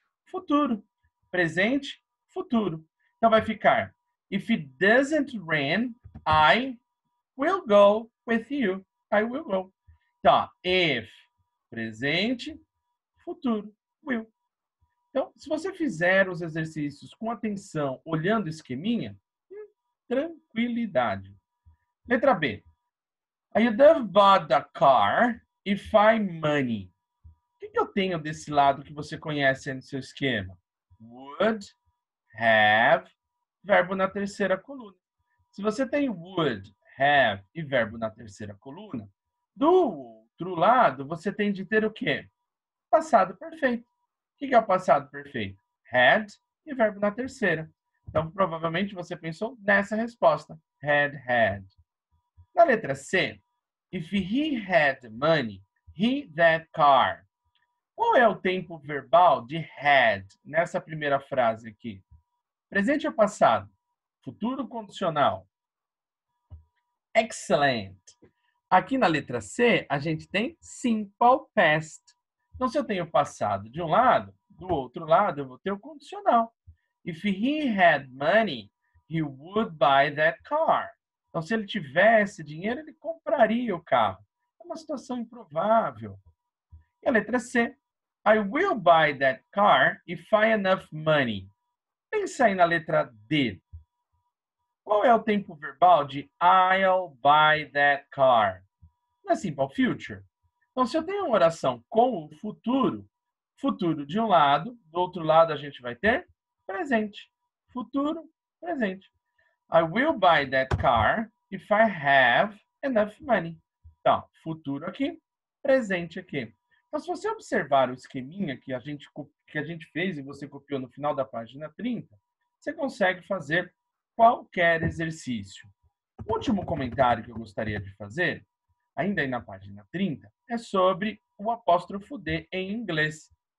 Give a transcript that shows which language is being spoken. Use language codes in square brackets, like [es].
[pt] Futuro. Presente, futuro. Então vai ficar: [en] If it doesn't rain, I will go with you. I will go. [pt] Então, if, presente, futuro, will. Então, se você fizer os exercícios com atenção, olhando o esqueminha, tranquilidade. Letra B. [en] I would have bought the car if I money. [pt] O que eu tenho desse lado que você conhece aí no seu esquema? Would, have, verbo na terceira coluna. Se você tem would, have e verbo na terceira coluna, do outro lado você tem de ter o quê? Passado perfeito. O que é o passado perfeito? Had e verbo na terceira. Então, provavelmente você pensou nessa resposta. [en] Had. [pt] Na letra C, [en] if he had money, he that car. [pt] Qual é o tempo verbal de had nessa primeira frase aqui? Presente ou passado? Futuro condicional. Excellent. Aqui na letra C, a gente tem simple past. Então, se eu tenho passado de um lado, do outro lado, eu vou ter o condicional. [en] If he had money, he would buy that car. [pt] Então, se ele tivesse dinheiro, ele compraria o carro. É uma situação improvável. E a letra C. [en] I will buy that car if I have enough money. [pt] Pensa aí na letra D. Qual é o tempo verbal de [en] I'll buy that car? [pt] Na simple future. Então, se eu tenho uma oração com o futuro, futuro de um lado, do outro lado a gente vai ter presente. Futuro, presente. [en] I will buy that car if I have enough money. [pt] Então, futuro aqui, presente aqui. Então, se você observar o esqueminha que a gente fez e você copiou no final da página 30, você consegue fazer qualquer exercício. O último comentário que eu gostaria de fazer, ainda aí na página 30, é sobre o apóstrofo D em inglês.